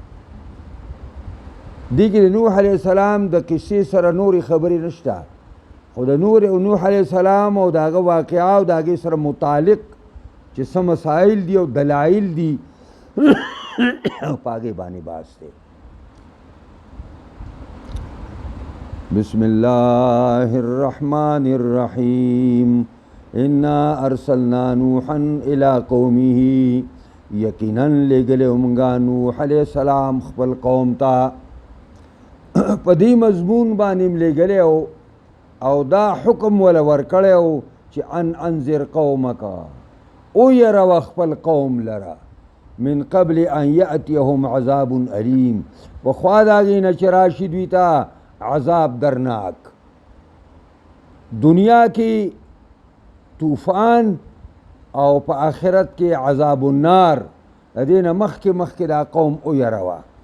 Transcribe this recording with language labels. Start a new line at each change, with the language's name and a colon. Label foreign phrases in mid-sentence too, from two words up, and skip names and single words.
Pashto: دې کې د نوح علیه السلام د قصې سره نورې خبرې نشته، خو د نوح علیه السلام او د هغه واقعه او د هغې سره متعلق چې څه مسایل دي او دلایل دي په هغې باندې بحث دی.
Arabic: بسم الله الرحمن الرحیم. انا ارسلنا نوحا الى قومه،
Pashto: یقینا لېږلی مونږه نوح علیه السلام خپل قوم ته په دې مضمون باندې م لېږلی او دا حکم وله ورکړی و چې
Arabic: ان انذر قومک
Pashto: ویروه خپل قوم لره
Arabic: من قبل ان یأتیهم عذاب علیم،
Pashto: پخوا د هغې نه چې راشي دوی ته عذاب درناک. دنیا کې طوفان او په آخرت کې
Arabic: عذاب النار،
Pashto: د دې نه مخکې دا قوم ویروه.